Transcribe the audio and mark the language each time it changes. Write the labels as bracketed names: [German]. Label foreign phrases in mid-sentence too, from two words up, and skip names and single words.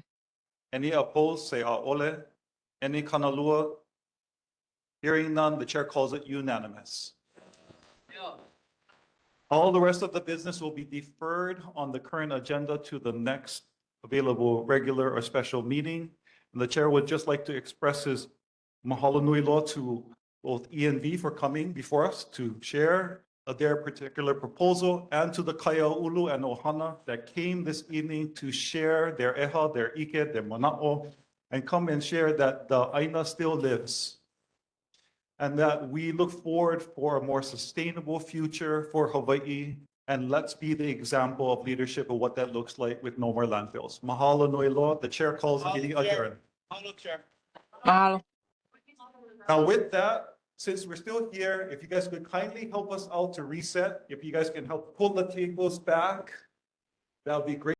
[English] Any opposed, say a'ole. Any kanalua? Hearing none, the chair calls it unanimous. All the rest of the business will be deferred on the current agenda to the next available regular or special meeting. And the chair would just like to express his [Hawaiian] mahalo nui loa [English] to both E and V for coming before us to share their particular proposal, and to the Kaya Ulu and Ohana that came this evening to share their eha, their ike, their mana'o, and come and share that the aina still lives. And that we look forward for a more sustainable future for Hawaii, and let's be the example of leadership of what that looks like with no more landfills. [Hawaiian] Mahalo nui loa. [English] The chair calls the meeting adjourned. Mahalo, Chair. Mahalo. Now with that, since we're still here, if you guys could kindly help us out to reset, if you guys can help pull the tables back, that would be great.